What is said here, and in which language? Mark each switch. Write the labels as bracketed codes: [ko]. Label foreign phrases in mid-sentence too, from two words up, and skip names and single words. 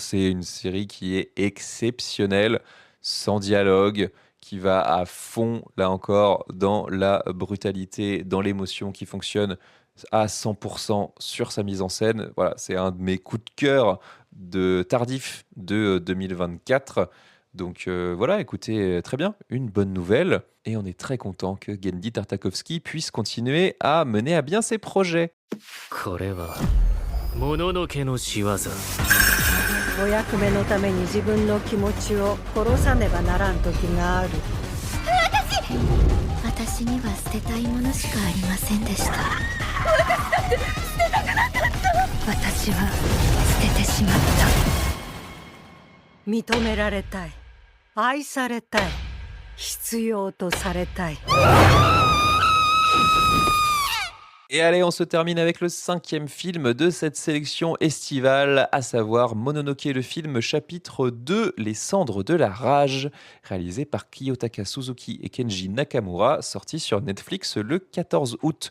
[fr] C'est une série qui est exceptionnelle, sans dialogue, qui va à fond, là encore, dans la brutalité, dans l'émotion, qui fonctionne à 100% sur sa mise en scène. Voilà, c'est un de mes coups de cœur tardif de 2024. Donc voilà, écoutez, très bien, une bonne nouvelle. Et on est très content que Genndy Tartakovsky puisse continuer à mener à bien ses projets. [ja] これはもののけの仕業。お役目のために自分の気持ちを殺さねばならん時がある。私には捨てたいものしかありませんでした。私だって捨てたくなかった。私は捨ててしまった。認められたい、愛されたい、必要とされたい。 [fr] Et allez, on se termine avec le 5e film de cette sélection estivale, à savoir Mononoke, le film chapitre 2, Les cendres de la rage, réalisé par Kiyotaka Suzuki et Kenji Nakamura, sorti sur Netflix le 14 août.